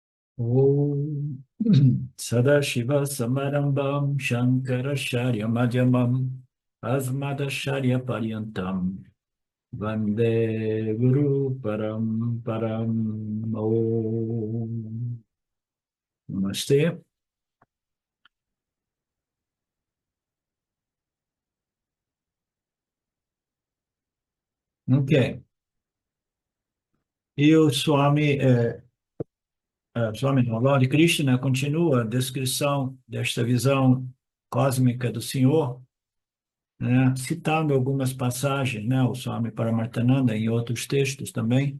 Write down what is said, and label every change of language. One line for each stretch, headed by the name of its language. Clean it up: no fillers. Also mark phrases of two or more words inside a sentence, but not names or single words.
Sanskrit: ॐ सदाशिव समारम्भां शङ्कराचार्य मध्यमाम् अस्मदाचार्य पर्यन्तां वन्दे गुरु परम् ॐ नमस्ते.
Portuguese: Ok. E o Swami não, Lord Krishna continua a descrição desta visão cósmica do Senhor, né, citando algumas passagens, né, o Swami Paramartananda em outros textos também.